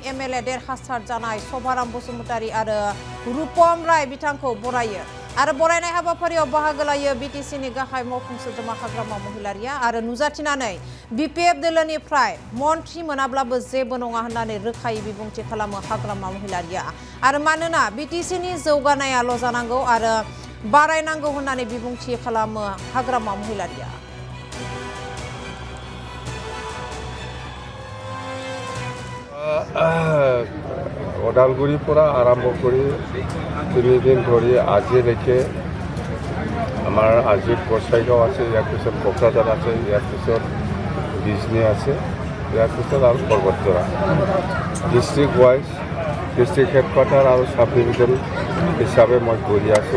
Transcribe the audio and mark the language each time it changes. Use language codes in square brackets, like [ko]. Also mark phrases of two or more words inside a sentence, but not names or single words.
[brx] MLA देरहासार जानाय सभाराम बसुमतारी आरो रुपम राय बिथांखौ बरायो आरो बरायनाय हाबाफारियाव बाहागो लायो BTCनि गाहाय मावफुं सोद्रोमा हाग्रामा महिलारिया आरो नुजाथिनानै BTCआव दोलोनिफ्राय मन्थ्रि मोनाब्लाबो जेबो नङा होननानै रोखायै बिबुंथि खालामो हाग्रामा महिलारिया आरो मानोना BTCनि जौगानायाल' जानांगौ आरो बारायनांगौ होननानै बिबुंथि खालामो हाग्रामा महिलारिया। [as] ওদালগুৰিৰ আৰম্ভ কৰি 3 দিন ধৰি আজিলৈকে আমাৰ আজি গসাইগাঁও আছে, ইয়াৰ পিছত কোকৰাঝাৰ আছে, ইয়াৰ পিছত বিজনী আছে, ইয়াৰ পিছত আৰু পৰ্বতজৰা [en] district wise district headquarter [as] আৰু [en] sub division [as] হিচাপে মই কৰি আছোঁ।